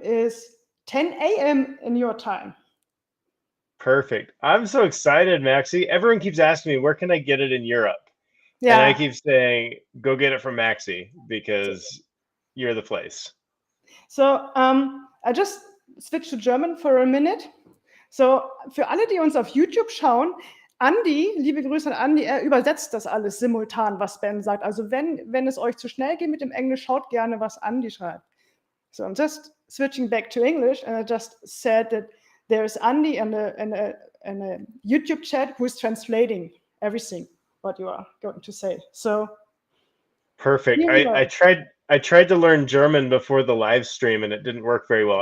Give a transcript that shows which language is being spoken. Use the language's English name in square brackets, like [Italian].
[English] is 10 a.m. in your time. Perfect. I'm so excited, Maxi. Everyone keeps asking me, where can I get it in Europe? Yeah. And I keep saying, go get it from Maxi because you're the place. So I just switched to German for a minute. [German] So für alle, die uns auf YouTube schauen, Andi, liebe Grüße an Andi, er übersetzt das alles simultan, was Ben sagt. Also wenn es euch zu schnell geht mit dem Englisch, schaut gerne, was Andi schreibt. [English] So I'm just switching back to English, and I just said that there's Andy in a YouTube chat who is translating everything what you are going to say. So perfect. I tried to learn German before the live stream and it didn't work very well.